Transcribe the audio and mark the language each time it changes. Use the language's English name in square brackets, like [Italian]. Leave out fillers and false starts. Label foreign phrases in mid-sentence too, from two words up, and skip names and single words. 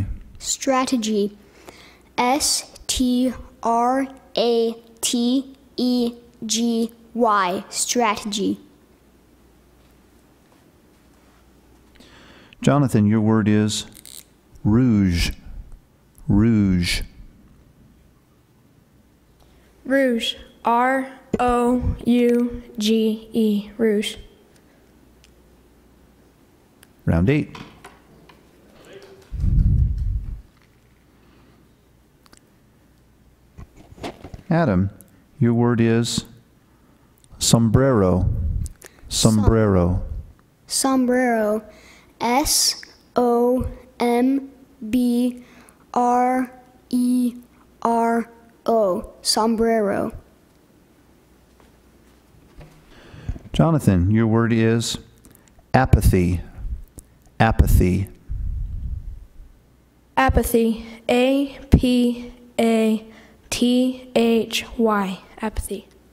[English] Strategy. S-T-R-A-T-E-G-Y. Strategy. Jonathan, your word is rouge. Rouge. Rouge. R-O-U-G-E. Rouge. Round 8. Adam, your word is sombrero. Sombrero. Sombrero. S-O-M-B-R-E-R-O. Sombrero. Jonathan, your word is apathy. Apathy. Apathy. A-P-A-T-H-Y. Apathy.